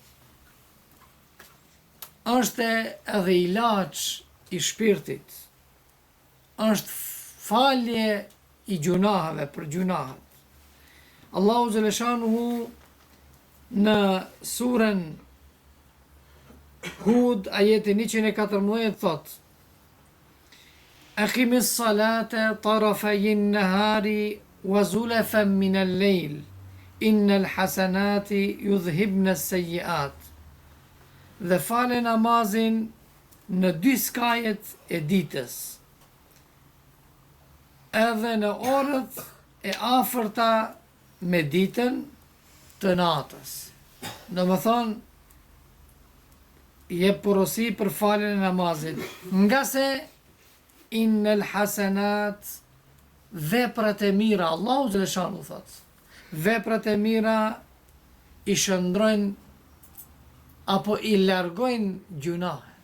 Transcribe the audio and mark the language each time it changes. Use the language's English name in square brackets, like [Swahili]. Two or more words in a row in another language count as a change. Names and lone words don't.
[Albanian] Është edhe ilaç i shpirtit. Është falje i gjunaheve për gjunahet. Allahu xhaleshanuhu në surën Hud ajeti 114 thot: [Arabic] أقم الصلاة طرفي النهار وزلفا من الليل إن الحسنات يذهبن السيئات. [Albanian] Dhe fale namazin në 2 skajet e ditës, edhe në orët e afërta me ditën të natës. Do më thonë, je porosi për faljen e namazit, nga se [Arabic] إن الحسنات, [Albanian] veprat e mira, Allahu xhaleshanu thot, veprat e mira i shëndrojnë apo i largojnë gjunahet.